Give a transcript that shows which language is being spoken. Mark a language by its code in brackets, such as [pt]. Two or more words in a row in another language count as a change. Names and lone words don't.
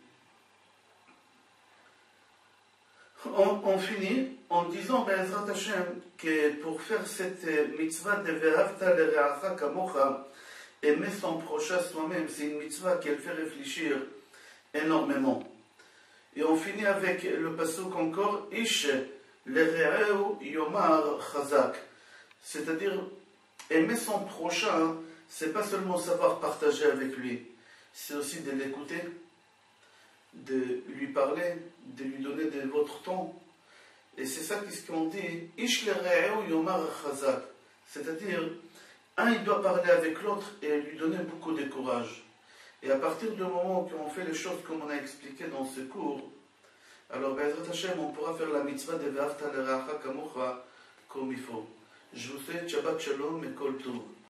[fr] On finit en disant, [he] בעזרת השם, [fr] que pour faire cette mitzvah de [he] ואהבת לרעך כמוך, [fr] aimer son prochain soi-même, c'est une mitzvah qui fait réfléchir énormément. Et on finit avec le pasuk encore, [he] איש לרעהו יאמר חזק. [fr] C'est-à-dire, aimer son prochain, c'est pas seulement savoir partager avec lui, c'est aussi de l'écouter, de lui parler, de lui donner de votre temps. Et c'est ça qu'est-ce qu'on dit, [he] איש לרעהו יאמר חזק. [fr] C'est-à-dire, un il doit parler avec l'autre et lui donner beaucoup de courage. Et à partir du moment où on fait les choses comme on a expliqué dans ce cours, alors [he] בעזרת השם, [fr] on pourra faire la mitzvah de [he] ואהבת לרעך כמוך [fr] comme il faut. Je vous souhaite [he] שבת שלום [fr] et [he] כל טוב.